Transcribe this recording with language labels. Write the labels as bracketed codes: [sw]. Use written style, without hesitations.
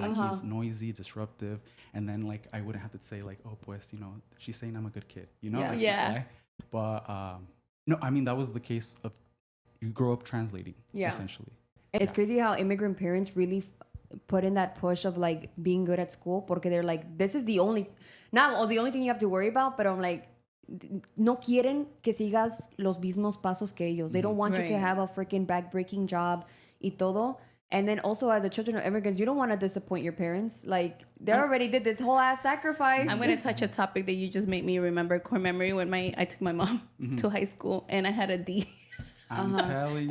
[en] Like he's noisy, disruptive. And then like I wouldn't have to say like, oh, pues, you know, she's saying I'm a good kid. You know? Yeah. Like, Yeah. lie. But no, I mean, that was the case of you grow up translating, essentially. It's crazy how immigrant parents really put in that push of like being good at school, [es] porque [en] they're like, this is the only thing you have to worry about. But I'm like, [es] no quieren que sigas los mismos pasos que ellos. [en] They don't want you to have a freaking back-breaking job [es] y todo. [en] And then also as a children of immigrants, you don't want to disappoint your parents. Like they already did this whole ass sacrifice. I'm going to touch a topic that you just made me remember, core memory, when I took my mom to high school and I had a D. I'm telling you.